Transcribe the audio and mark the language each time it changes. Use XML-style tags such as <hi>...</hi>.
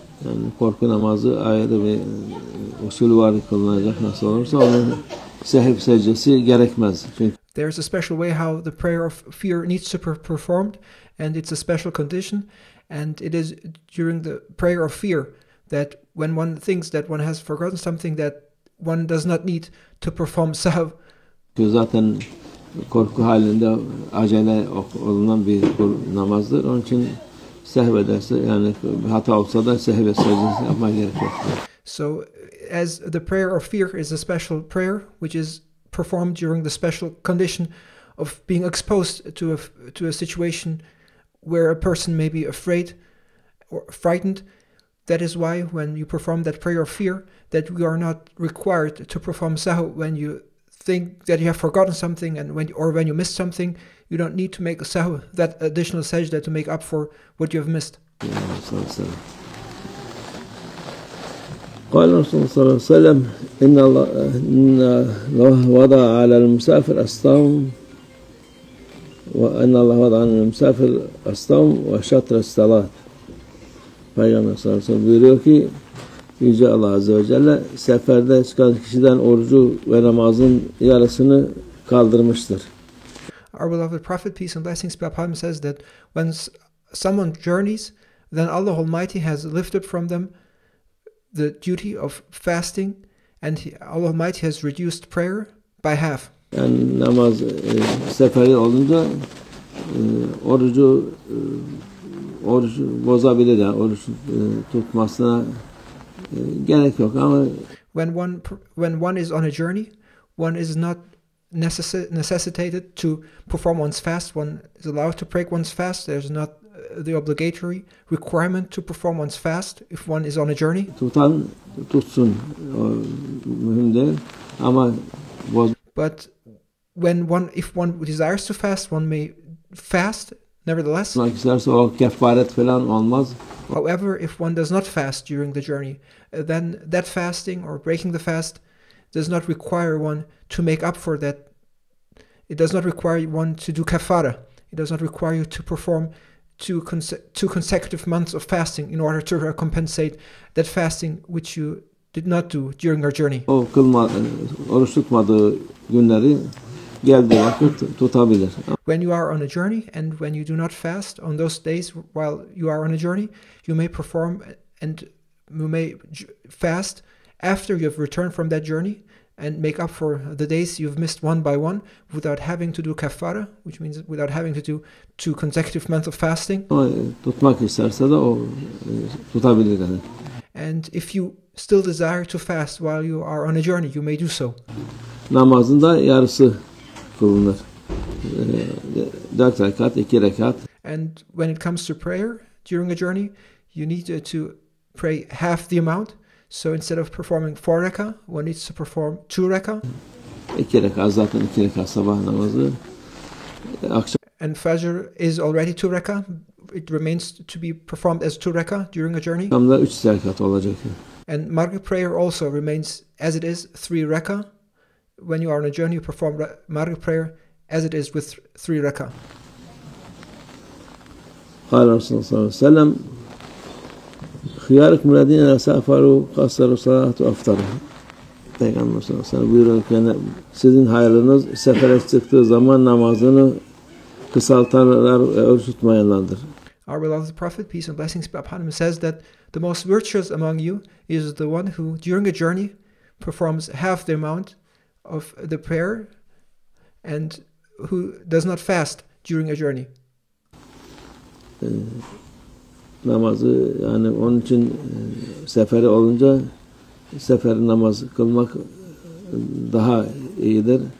<tr>Yani korku namazı ayrı bir usul var kılınacak nasıl olursa onun sehv secdesi gerekmez. Çünkü</tr> <en>there's a special way how the prayer of fear needs to be performed, and it's a special condition. And it is during the prayer of fear that when one thinks that one has forgotten something, that one does not need to perform sahv.</en> <tr>Zaten korku halinde acele olunan bir namazdır. Onun için sehv ederse yani hata olsa da sehv secdesi yapmaya gerek yok.</tr> <en>So as the prayer of fear is a special prayer which is performed during the special condition of being exposed to a situation where a person may be afraid or frightened, that is why when you perform that prayer of fear, that we are not required to perform sahw when you think that you have forgotten something, and when you missed something, you don't need to make a sahw, that additional sajda, to make up for what you have missed.</en> <ar>قال الرسول صلى الله عليه وسلم إن الله وضع على المسافر الصوم وأن الله وضع على المسافر الصوم وشطر الصلاة.</ar> <tr>Peygamber sallallahu aleyhi ve sellem buyuruyor ki Yüce Allah Azze ve Celle seferde çıkan kişiden orucu ve namazın yarısını kaldırmıştır.</tr> <en>Our beloved Prophet, peace and blessings be upon him, says that when someone journeys, then Allah Almighty has lifted from them the duty of fasting, and Allah Almighty has reduced prayer by half.</en> <tr>Yani namaz seferi olunca orucu bozabilir, yani oruç tutmasına gerek yok ama</tr> <en>when one is on a journey, one is not necessitated to perform one's fast. One is allowed to break one's fast. There's not the obligatory requirement to perform one's fast if one is on a journey.</en> <tr>Tutan tutsun, mühim değil ama</tr> <en>but if one desires to fast, one may fast nevertheless.</en> <tr>O kefaret falan olmaz.</tr> <en>However, if one does not fast during the journey, then that fasting or breaking the fast does not require one to make up for that. It does not require one to do kafara. It does not require you to perform two consecutive months of fasting in order to compensate that fasting which you did not do during our journey.</en> <tr>O oruç tutmadığı günleri geldiği vakit tutabilir.</tr> <en>When you are on a journey and when you do not fast on those days while you are on a journey, you may perform and you may fast after you have returned from that journey and make up for the days you've missed one by one without having to do kafara, which means without having to do 2 consecutive months of fasting.</en> <tr>Tutmak isterse de o tutabilir yani.</tr> <en>And if you still desire to fast while you are on a journey, you may do so.</en> <tr>Namazında yarısı kılınır. 4 rekat, 2 rekat.</tr> <en>And when it comes to prayer during a journey, you need to pray half the amount. So instead of performing 4 rakah, one needs to perform 2 rakah.</en> <tr>2 rekat, zaten 2 rekat sabah namazı.</tr> <en>And Fajr is already 2 rakah. It remains to be performed as 2 rakah during a journey.</en> <tr>Tam da 3 rekat olacak.</tr> <en>And Maghrib prayer also remains as it is, 3 rakah. When you are on a journey, you perform Maghrib prayer as it is with 3 rakah.</en> <ar>قال رسول الله صلى الله عليه وسلم خياركم الذين سافروا قصروا الصلاة وأفطروا.</ar> <tr>Peygamber sallallahu aleyhi ve sellem buyuruyor ki sizin hayırlınız sefere çıktığı zaman namazını kısaltanlar ve oruç tutmayanlardır.</tr> <en>Our beloved Prophet, peace and blessings be upon him, says that the most virtuous among you is the one who during a journey performs half the amount of the prayer and who does not fast during a journey.</en> <tr>Namazı yani onun için seferi olunca sefer namaz kılmak daha iyidir.</tr>